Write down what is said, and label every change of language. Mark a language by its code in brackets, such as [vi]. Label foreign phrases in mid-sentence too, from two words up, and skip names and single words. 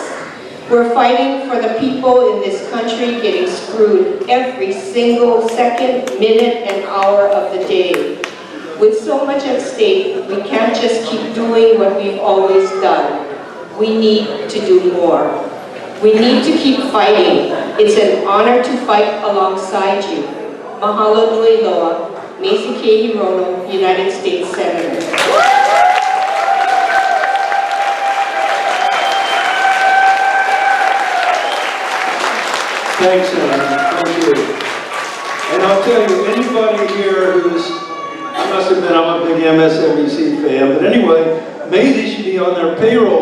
[en] We're fighting for the people in this country getting screwed every single second, minute, and hour of the day. With so much at stake, we can't just keep doing what we've always done. We need to do more. We need to keep fighting. It's an honor to fight alongside you. [haw] Mahalo nui loa, Mazie K. Hirono, [en] United States Senator. Thanks, Anna. Thank you. And I'll tell you, anybody here who's, I must admit I'm a big MSNBC fan, but anyway, Maisie should be on their payroll.